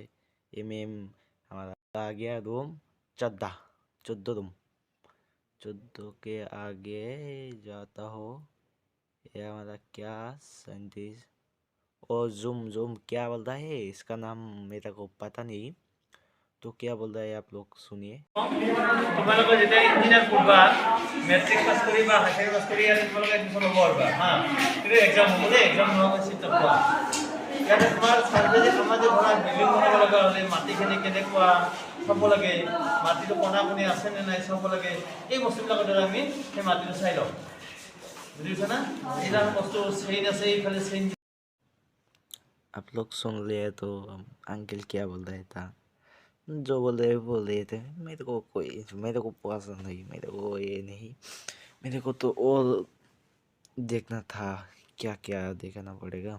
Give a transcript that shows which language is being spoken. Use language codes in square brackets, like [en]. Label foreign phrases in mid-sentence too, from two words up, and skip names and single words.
[hi] ये मैम हमारा आ गया रूम 14 रूम। 14 के आगे जाता हो, ये हमारा क्या साइंटिस्ट। और जूम जूम क्या बोलता है इसका नाम, मेरे को पता नहीं। तो क्या बोल रहा है आप लोग सुनिए। [as] তোমালোকে যেতিয়া ইঞ্জিনিয়াৰ পঢ়বা [en] matric pass [as] কৰি বা [en] high secondary pass [as] কৰি আৰু তোমালোকে এডমিশ্যন ল'ব পাৰিবা হা। কিন্তু এক্সাম হ'ব দেই, এক্সাম নোহোৱাকৈ চিট নাপোৱা। ইয়াতে তোমাৰ চাৰ্ভে যে আমাৰ যে ধৰা বিল্ডিং বনাব লগা হ'লে মাটিখিনি কেনেকুৱা চাব লাগে, মাটিটো কণা কণি আছে নে নাই চাব লাগে। এই বস্তুবিলাকৰ দ্বাৰা আমি সেই মাটিটো চাই লওঁ, বুজি পাইছা না। এইবিলাক বস্তু চেইন আছে, এইফালে চেইন। [hi] आप लोग सुन लिए तो अंकल क्या बोल रहे था। जो बोल रहे थे, मेरे को पसंद नहीं, मेरे को ये नहीं। मेरे को तो और देखना था, क्या क्या देखना पड़ेगा।